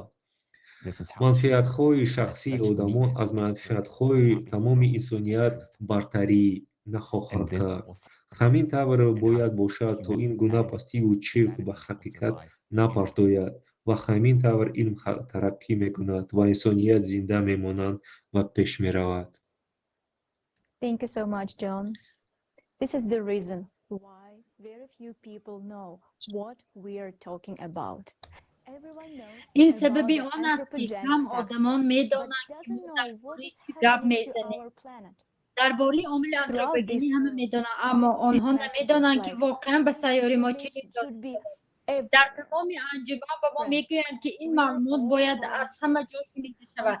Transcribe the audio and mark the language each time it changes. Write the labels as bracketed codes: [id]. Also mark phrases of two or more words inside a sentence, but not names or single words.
[tg] Манфиатҳои шахсии одамон аз манфиатҳои тамоми инсоният бартарӣ нахоҳанд кард. Ҳамин тавр бояд бошад, то ин гуна пастиву чирк ба ҳақиқат напартояд ва ҳамин тавр илм тараққӣ мекунад ва инсоният зинда мемонад ва пеш меравад. [en] Thank you so much, John. This is the reason why very few people know what we are talking about. [fa] این سببی آن است که کم آدمان می‌دانند که ما درباره چی گپ می‌زنیم. درباره عامل آنتروپوژنی همه می‌دانند، اما آنها نمی‌دانند که واقعاً به سیاره ما چه افتاده. در تمام انجمن به ما میگویند که این معلومات باید از همه جا شنیده شود.